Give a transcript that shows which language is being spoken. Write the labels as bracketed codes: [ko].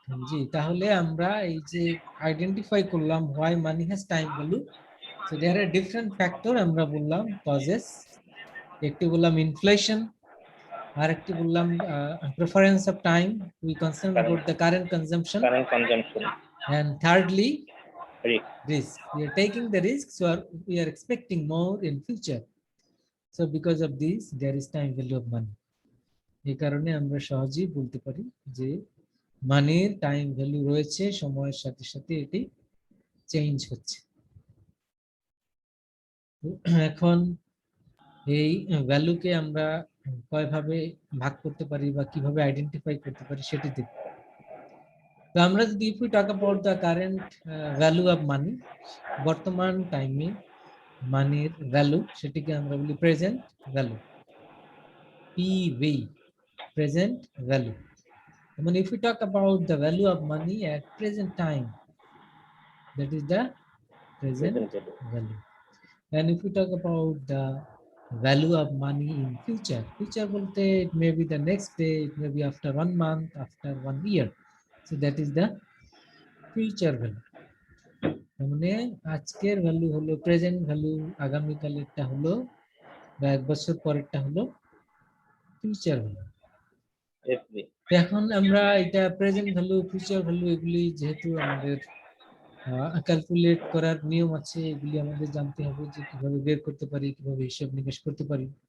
[bn] জি, তাহলে আমরা এই যে আইডেন্টিফাই করলাম [en] Why money has time value. So there are different factor, [bn] আমরা বললাম কজেস। একটি বললাম ইনফ্লেশন, আর একটি বললাম preference of time, [en] We concern about the current consumption, current consumption. and thirdly risk. risk. We are taking the risk, so we are expecting more in future. So because of this, there is time value of money. [bn] এই কারণে আমরা সহজেই বলতে পারি যে মানির time value রয়েছে, সময়ের সাথে সাথে এটি চেঞ্জ হচ্ছে। এখন এই ভ্যালুকে আমরা কয়ভাবে ভাগ করতে পারি বা কিভাবে আইডেন্টিফাই করতে পারি সেটি দেখব। তো আমরা যদি [en] if we talk about the current value of money, [bn] বর্তমান টাইমে মানির ভ্যালু, সেটিকে আমরা বলি present value, PV, present value. [en] I mean, if we talk about the value of money at present time, that is the present Present value. value. And if we talk about the value of money in future, future [bn] bolte [en] it may be the next day, it may be after 1 month, after 1 year. So that is the future value. [bn] মানে আজকের value হলো present value, আগামী কালেরটা হলো বা এক বছর পরেরটা হলো ফিউচার ভ্যালু। [en] FV. [bn] এখন আমরা এটা প্রেজেন্ট ভ্যালু, ফিউচার ভ্যালু এগুলি যেহেতু আমাদের ক্যালকুলেট করার নিয়ম আছে, এগুলি আমাদের জানতে হবে যে কিভাবে বের করতে পারি, কিভাবে হিসাব নিকাশ করতে পারি।